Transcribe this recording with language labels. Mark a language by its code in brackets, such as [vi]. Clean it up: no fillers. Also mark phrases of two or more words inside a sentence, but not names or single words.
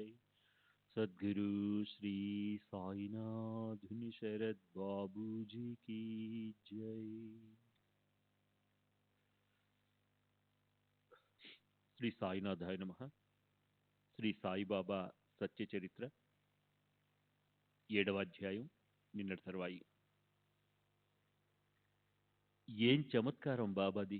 [hi] सद्गुरु श्री साईनाथ शरद बाबू जी की जय। [sa] श्री साईनाथाय नमः. [te] శ్రీ సాయిబాబా సత్య చరిత్ర 7వ అధ్యాయం, నిన్నటి తర్వాయి. ఏం చమత్కారం బాబాది!